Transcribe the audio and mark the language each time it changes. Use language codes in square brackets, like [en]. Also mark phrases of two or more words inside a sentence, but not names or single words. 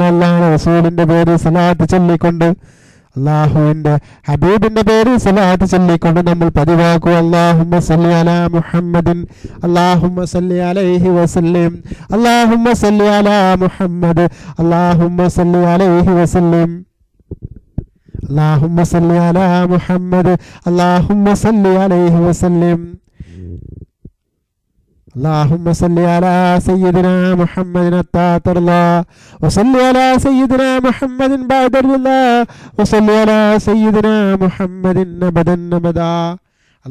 [ml] അല്ലാഹുവിന്റെ റസൂലിന്റെ പേരിൽ സ്വലാത്ത് ചൊല്ലിക്കൊണ്ട്, അല്ലാഹുവിന്റെ ഹബീബിന്റെ പേരിൽ സ്വലാത്ത് ചൊല്ലിക്കൊണ്ട് നമ്മൾ പതിവാക്കുക. [ar] اللهم صل على محمد، اللهم صل عليه وسلم، اللهم صل على محمد، اللهم صل عليه وسلم, اللهم صل على محمد، اللهم صل عليه وسلم. اللهم صل على سيدنا محمد الطاهر الله، وصل على سيدنا محمد بعد الله، وصل على سيدنا محمد أبدا أبدا.